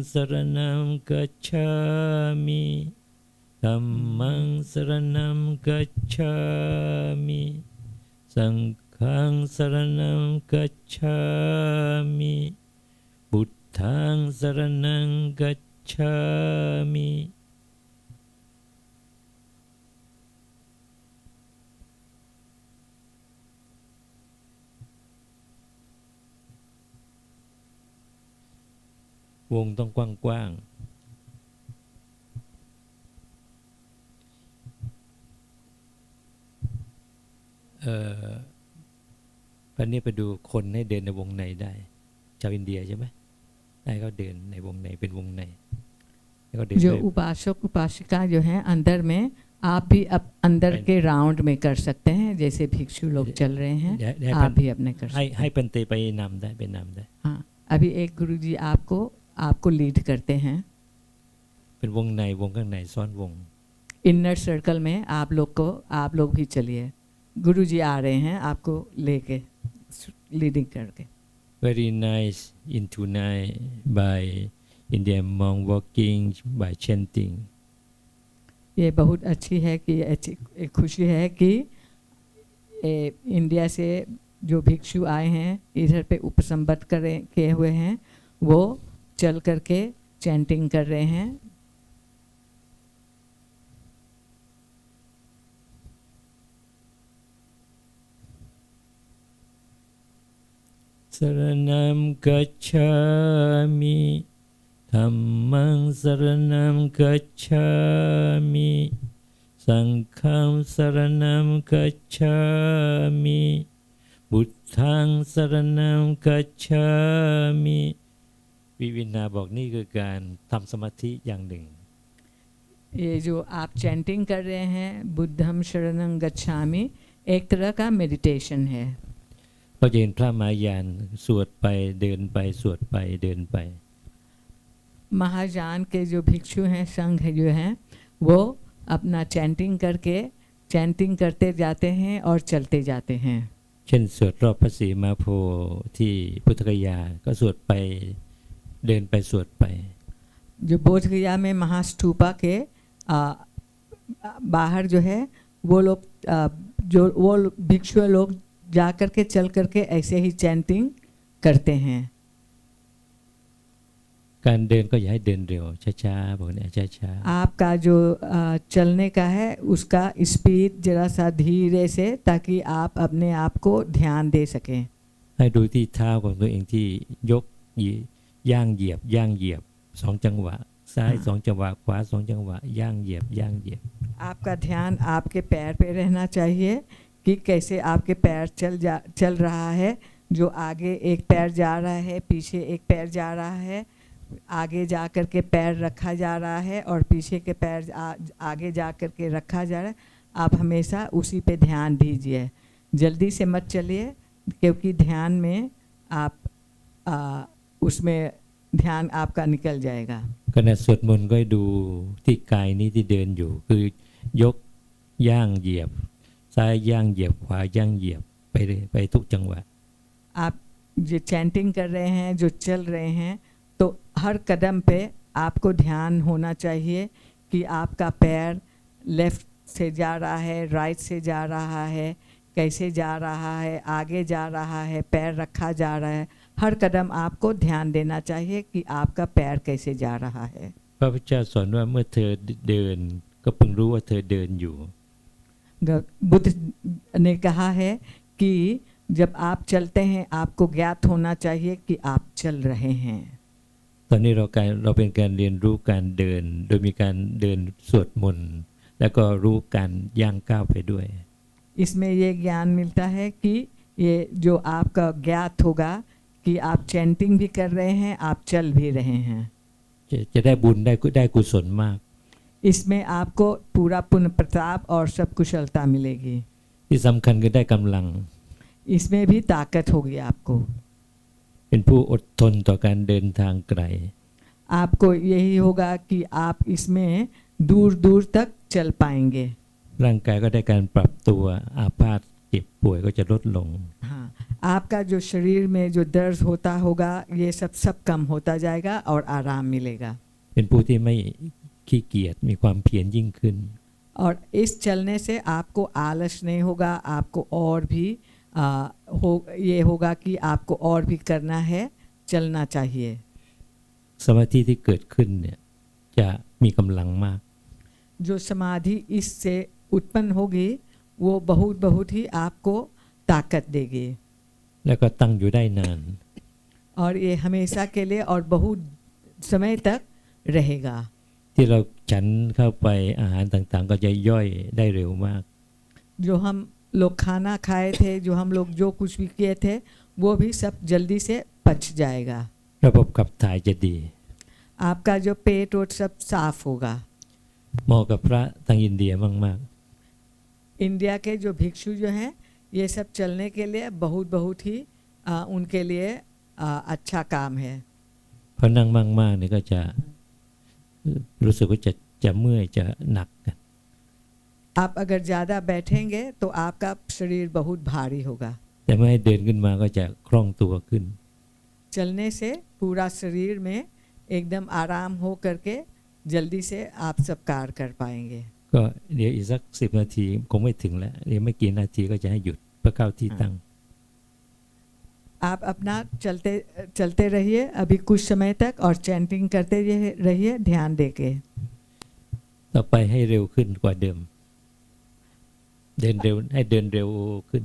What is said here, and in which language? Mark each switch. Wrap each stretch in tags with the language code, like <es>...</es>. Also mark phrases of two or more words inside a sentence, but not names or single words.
<pi>Saranam Gacchami Dhammang Saranam Gacchami Sanghang Saranam Gacchami Buddhang Saranam Gacchami</pi> <th>วงต้องกว้าง ๆคราวนี้ไปดูคนให้เดินในวงในได้ชาวอินเดียใช่ไหมให้เขาเดินในวงในเป็นวงในแล้วก็เดิน</th> <hi>जो</hi> <th>ด้วย</th> <hi>उपासक उपासिका जो हैं अंदर में आप भी अब अंदर के राउंड में कर सकते हैं जैसे भिक्षु लोग चल रहे हैं</hi> <th>เดี๋ยวให้</th> <hi>आप भी अपने कर</hi> <th>ให้</th> <hi>सकते</hi> <th>ให้</th> <hi>हैं</hi> <th>เป็นเตไปนำได้เป็นนำได้</th> <hi>हाँ अभी एक गुरुजी आपको लीड करते हैं</hi> <th>เป็นวงในวงข้างในซ้อนวง</th> <en>inner circle</en> <hi>में आप लोग भी चलिए गुरुजी आ रहे हैं आपको लेके लीडिंग करके</hi> <en>very nice into night by Indian monk walking by chanting</en> <hi>ये बहुत अच्छी है कि अच्छी एक खुशी है कि इंडिया से जो भिक्षु आए हैं इधर पे उपसंबद्ध किए हुए हैं वो चल करके चैंटिंग कर रहे हैं</hi> <pi>Saranam gacchami Dhammam saranam gacchami Sangham saranam gacchami Buddhang saranam gacchami</pi> <th>วิวินาบอกนี่คือการทำสมาธิอย่างหนึ่ง</th> <hi>ये जो आप चैंटिंग कर रहे हैं</hi> <pi>बुद्धम शरणं गच्छामि</pi> <hi>एक तरह का मेडिटेशन है</hi> <th>ก็จะเห็นพระมหายานสวดไปเดินไปสวดไปเดินไป</th> <hi>महायान के जो भिक्षु हैं संघ जो हैं वो अपना चैंटिंग करते जाते हैं और चलते जाते हैं</hi> <th>เช่นสวดรอบพระศรีมาโพธิ์ที่พุทธกยาก็สวดไปเดินไปสวดไป</th> <hi>जो बोध गया में महास्तूपा के बाहर जो है वो लोग वो भिक्षु लोग जा कर के चल करके ऐसे ही चैंटिंग करते हैं</hi> <th>การเดินก็อย่าให้เดินเร็วช้าๆบอกเนี่ยช้า</th> <hi>आपका जो चलने का है उसका स्पीड जरा सा धीरे से ताकि आप अपने आप को ध्यान दे सकें</hi> <th>ๆให้ดูที่เท้าของตัวเองที่ยกย่างเหยียบสองจังหวะซ้ายสองจังหวะขวาสองจังหวะย่างเหยียบ</th> <hi>आपका ध्यान आपके पैर पे रहना चाहिए कि कैसे आपके पैर चल रहा है जो आगे एक पैर जा रहा है पीछे एक पैर जा रहा है आगे जा कर के पैर रखा जा रहा है और पीछे के पैर आगे जा कर के रखा जा रहा है आप हमेशा उसी पे ध्यान दीजिए जल्दी से मत चलिए क्योंकि ध्यान में आप उसमें ध्यान आपका निकल जाएगा</hi> <th>ขณะสวดมนต์ก็ให้ดูที่กายนี้ที่เดินอยู่คือยกย่างเหยียบซ้ายย่างเหยียบขวาย่างเหยียบไปเลยไปทุกจังหวะ</th> <hi>आप जो चैंटिंग कर रहे हैं जो चल रहे हैं तो हर कदम पे आपको ध्यान होना चाहिए कि आपका पैर लेफ्ट से जा रहा है राइट से जा रहा है कैसे जा रहा है आगे जा रहा है पैर रखा जा रहा है हर कदम आपको ध्यान देना चाहिए कि आपका पैर कैसे जा रहा है</hi> <th>พระพุทธเจ้าสอนว่าเมื่อเธอเดินก็พึงรู้ว่าเธอเดินอยู่</th> <hi>बुद्ध ने कहा है कि जब आप चलते हैं आपको ज्ञात होना चाहिए कि आप चल रहे हैं</hi> <th>ตอนนี้เราเป็นการเรียนรู้การเดินโดยมีการเดินสวดมนต์แล้วก็รู้การย่างก้าวไปด้วย</th> <hi>इसमें ये ज्ञान मिलता है कि ये जो आपका ज्ञात होगा कि आप चैंटिंग भी कर रहे हैं आप चल भी रहे हैं</hi> <th>จะได้บุญได้กุศลมาก</th> <hi>इसमें आपको पूरा पुण्य प्रताप और सब कुशलता मिलेगी</hi> <th>ที่สำคัญคือได้กำลัง</th> <hi>इसमें भी ताकत होगी आपको</hi> <th>เป็นผู้อดทนต่อการเดินทางไกล</th> <hi>आपको यही होगा कि आप इसमें दूर दूर तक चल पाएंगे</hi> <th>ร่างกายก็ได้การปรับตัวอาพาธเจ็บป่วยก็จะลดลง</th> <hi>हाँ आपका जो शरीर में जो दर्द होता होगा ये सब कम होता जाएगा और आराम मिलेगा</hi> <th>เป็นผู้ที่ไม่ขี้เกียจมีความเพียรยิ่งขึ้น</th> <hi>और इस चलने से आपको आलस नहीं होगा आपको और भी ये होगा कि आपको और भी करना है चलना चाहिए</hi> <th>สมาธิที่เกิดขึ้นเนี่ยจะมีกำลังมาก</th> <hi>जो समाधि इससे उत्पन्न होगी वो बहुत ही आपको ताकत देगी</hi> <th>แล้วก็ตั้งอยู่ได้นาน</th> <hi>और ये हमेशा के लिए और बहुत समय तक रहेगा</hi> <th>ที่เราฉันเข้าไปอาหารต่างๆก็จะย่อยได้เร็วมาก</th> <hi>जो हम लोग खाना खाए थे, जो हम लोग जो कुछ भी किए थे वो भी सब जल्दी से पच जाएगा।</hi> <th>ระบบขับถ่ายจะดี</th> <hi>आपका जो पेट और सब साफ होगा।</hi> <th>เหมาะกับพระทางอินเดียมาก</th> <hi>इंडिया के जो भिक्षु जो हैं ये सब चलने के लिए बहुत बहुत ही उनके लिए अच्छा काम है।</hi> <th>ๆเพราะนั่งมากๆเนี่ยก็จะรู้สึกว่าจะเมื่อยจะหนักกัน</th> <hi>आप अगर ज़्यादा बैठेंगे तो आपका शरीर बहुत भारी होगा।</hi> <th>แต่เมื่อให้เดินขึ้นมาก็จะคล่องตัวขึ้น</th> <hi>चलने से पूरा शरीर में एकदम आराम हो करके जल्दी से आप सब कार्य कर पाएंगे।</hi> <th>ก็เดี๋ยวอีกสัก10 นาทีคงไม่ถึงแล้วเดี๋ยวไม่กี่นาทีก็จะให้หยุดเพื่อเข้าที่ตั้ง</th> <hi>आप अपना चलते चलते रहिए अभी कुछ समय तक और चैंटिंग करते रहिए ध्यान देके।</hi> <th>ต่อไปให้เร็วขึ้นกว่าเดิม เดินเร็วให้เดินเร็วขึ้น</th>